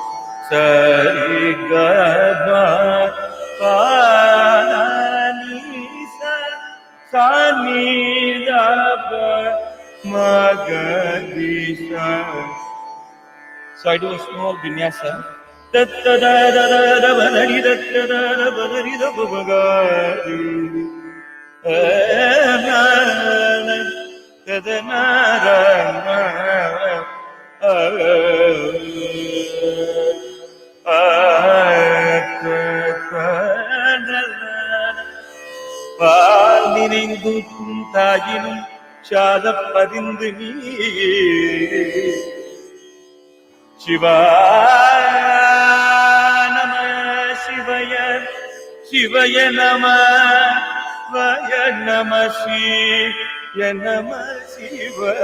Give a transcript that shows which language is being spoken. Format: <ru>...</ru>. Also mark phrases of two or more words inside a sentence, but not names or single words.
<en>Sari ga ma pa ni sa sa ni da pa ma ga di sa. So I do a small vinyasa. Da da da da da da ba da di da da da da ba da di da ba ba ga di. Na na da da na ra na.</en> <ta>பால் நினைந்தூற்றும் தாயினும் சாதப் பதிந்து நீ சிவாய நம சிவய சிவய நம வய நம சிய நம சிவ</ta>